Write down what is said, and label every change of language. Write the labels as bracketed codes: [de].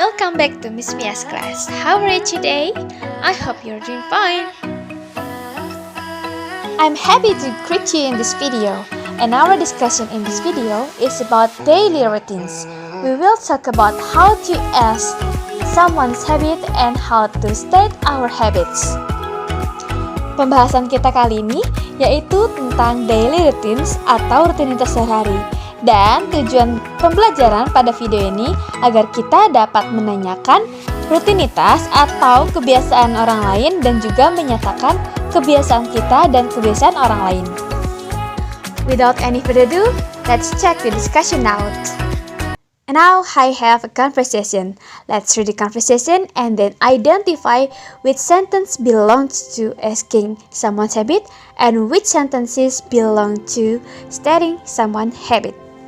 [en] Welcome back to Miss Mia's class. How are you today? I hope you're doing fine. I'm happy to greet you in this video. And our discussion in this video is about daily routines. We will talk about how to ask someone's habit and how to state our habits. [id] Pembahasan kita kali ini yaitu tentang daily routines atau rutinitas sehari-hari. Dan tujuan pembelajaran pada video ini agar kita dapat menanyakan rutinitas atau kebiasaan orang lain dan juga menyatakan kebiasaan kita dan kebiasaan orang lain. [en] Without any further ado, let's check the discussion out. And now I have a conversation. Let's read the conversation and then identify which sentence belongs to asking someone's habit and which sentences belong to stating someone's habit.